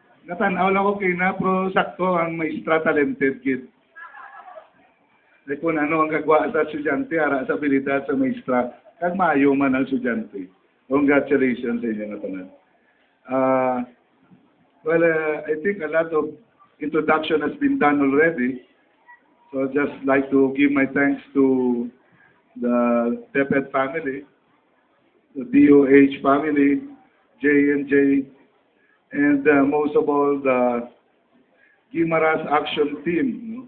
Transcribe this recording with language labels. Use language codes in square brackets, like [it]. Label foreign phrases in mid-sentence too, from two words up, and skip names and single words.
[hil] Natanaw lang ko kay na, pero sakto ang maestra [en] talented kid. [hil] Di kung ano ang gagawa sa estudyante, ara sa abilidad sa maestra, kag maayo man ang estudyante. Congratulations sa inyo na tanan. [en] I think a lot of introduction has been done already. So I'd just like to give my thanks to the DepEd family, the DOH family, J&J, and most of all, the Guimaras action team.